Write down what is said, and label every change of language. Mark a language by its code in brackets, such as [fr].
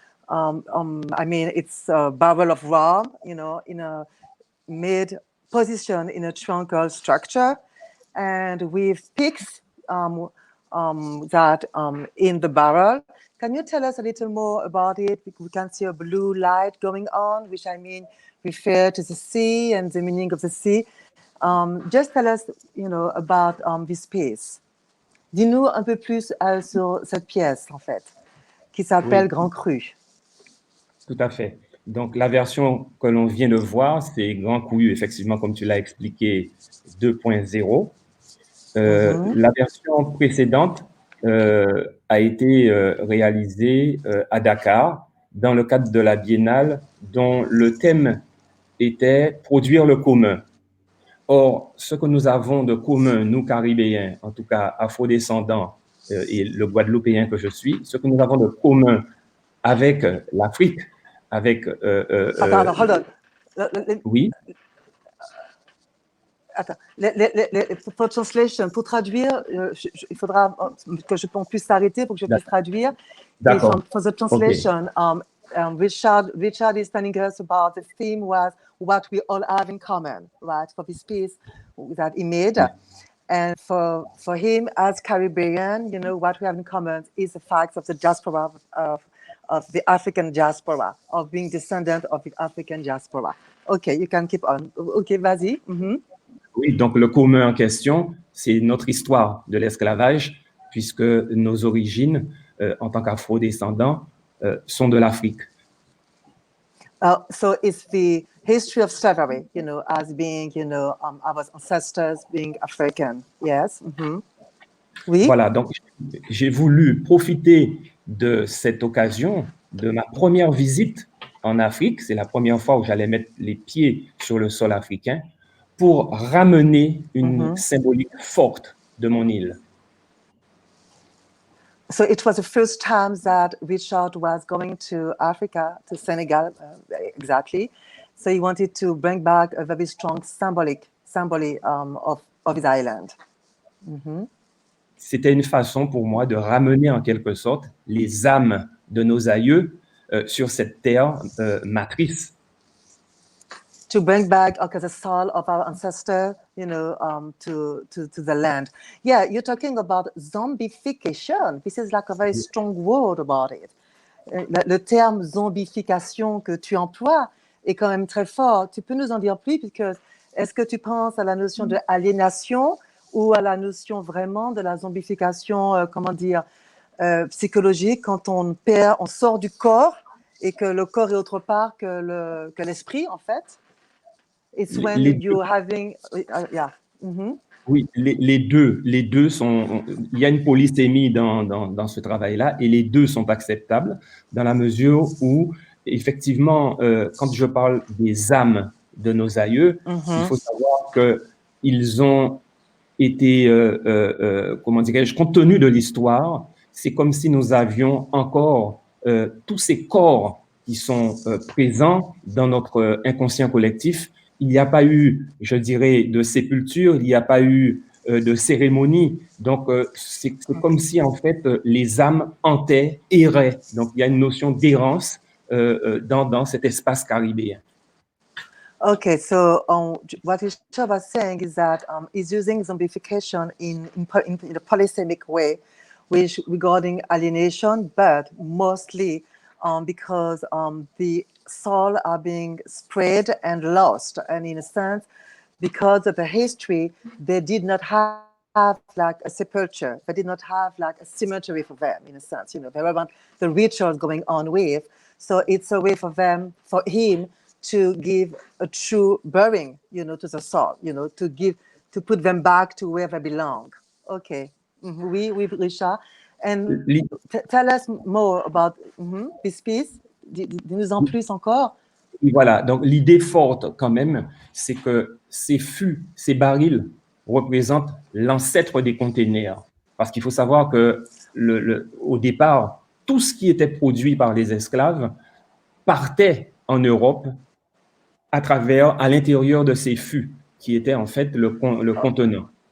[en] It's a barrel of rum, in a mid position in a truncal structure, and with peaks that in the barrel. Can you tell us a little more about it? We can see a blue light going on, which refer to the sea and the meaning of the sea. Just tell us, about this piece. [fr] Dis-nous un peu plus sur cette pièce, en fait, qui s'appelle Grand Cru. Tout à fait. Donc, la version que l'on vient de voir, c'est Grand Cru, effectivement, comme tu l'as expliqué, 2.0. La version précédente a été réalisée à Dakar dans le cadre de la Biennale dont le thème était « Produire le commun ». Or, ce que nous avons de commun, nous Caribéens, en tout cas afro-descendants et le Guadeloupéen que je suis, ce que nous avons de commun avec l'Afrique, avec... Attends, [en] hold on. [fr] Oui. Attends, pour translation, pour traduire, il faudra que on puisse s'arrêter pour que je puisse traduire. D'accord. [en] For the translation, Richard is telling us about the theme was what we all have in common, right? For this piece that he made. And for him, as Caribbean, you know, what we have in common is the fact of the diaspora of the African diaspora, of being descendant of the African diaspora. Okay, you can keep on. Okay, [fr] vas-y. Oui, donc le commun en question, c'est notre histoire de l'esclavage, puisque nos origines, en tant qu'afro-descendants, sont de l'Afrique. [en] So it's the history of slavery, you know, as being, you know, our ancestors being African. Yes. [fr] Oui. Voilà, donc j'ai voulu profiter de cette occasion, de ma première visite en Afrique. C'est la première fois où j'allais mettre les pieds sur le sol africain pour ramener une symbolique forte de mon île. [en] So it was the first time that Richard was going to Africa, to Senegal, exactly. So he wanted to bring back a very strong symbol of his island. [fr] C'était une façon pour moi de ramener en quelque sorte les âmes de nos aïeux sur cette terre matrice. [en] To bring back the soul of our ancestor, you know, to the land. Yeah, you're talking about zombification. This is like a very strong word about it. [fr] Le terme zombification que tu emploies est quand même très fort. Tu peux nous en dire plus, parce que est-ce que tu penses à la notion de aliénation ou à la notion vraiment de la zombification, psychologique, quand on sort du corps et que le corps est autre part que l'esprit, en fait? [en] It's when you're having, yeah. [fr] Oui, les deux sont. Il y a une polysémie dans ce travail-là, et les deux sont acceptables dans la mesure où, effectivement, quand je parle des âmes de nos aïeux, il faut savoir que ils ont été, comment dirais-je, compte tenu de l'histoire, c'est comme si nous avions encore tous ces corps qui sont présents dans notre inconscient collectif. Il n'y a pas eu, je dirais, de sépulture, il n'y a pas eu de cérémonie. Donc, c'est comme si, en fait, les âmes hantaient, erraient. Donc, il y a une notion d'errance dans cet espace caribéen. [en] Okay, so what Richard was saying is that he's using zombification in a polysemic way, which regarding alienation, but mostly because the soul are being spread and lost, and in a sense, because of the history, they did not have like a sepulture, they did not have like a cemetery for them, in a sense. You know, they were the rituals going on with, so it's a way for him to give a true burying, you know, to the soul, you know, to put them back to where they belong. Okay. [fr] Oui, [en] Richard. And tell us more about this piece. [fr] Dis-nous en plus encore. Voilà, donc l'idée forte quand même, c'est que ces fûts, ces barils représentent l'ancêtre des containers. Parce qu'il faut savoir que au départ, tout ce qui était produit par les esclaves partait en Europe à l'intérieur de ces fûts, qui étaient en fait le contenant.